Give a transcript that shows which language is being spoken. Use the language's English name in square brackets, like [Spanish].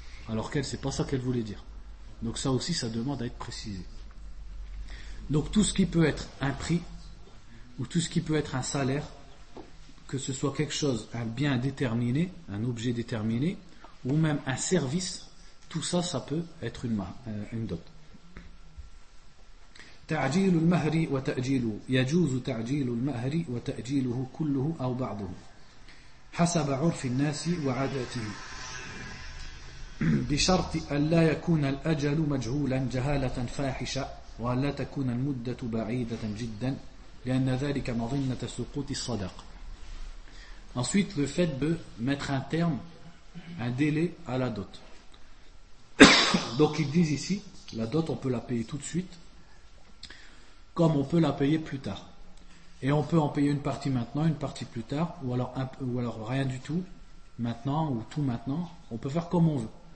[French] Alors qu'elle, c'est pas ça qu'elle voulait dire. Donc ça aussi, ça demande à être précisé. Donc tout ce qui peut être un prix, ou tout ce qui peut être un salaire, que ce soit quelque chose, un bien déterminé, un objet déterminé, ou même un service, tout ça, ça peut être une dot. [Arabic] تعجيل المهر وتأجيله يجوز تعجيل المهر وتأجيله كله أو بعضه حسب عرف الناس وعاداته بشرط أن لا يكون الأجل مجهولا جهالة فاحشة وأن لا تكون المدة بعيدة جدا لأن ذلك مظنة سقوط الصدق. [French] Ensuite, le fait de mettre un terme, un délai à la dot. Donc ils disent ici, la dot on peut la payer tout de suite, comme on peut la payer plus tard. Et on peut en payer une partie maintenant, une partie plus tard, ou alors rien du tout, maintenant, ou tout maintenant. On peut faire comme on veut.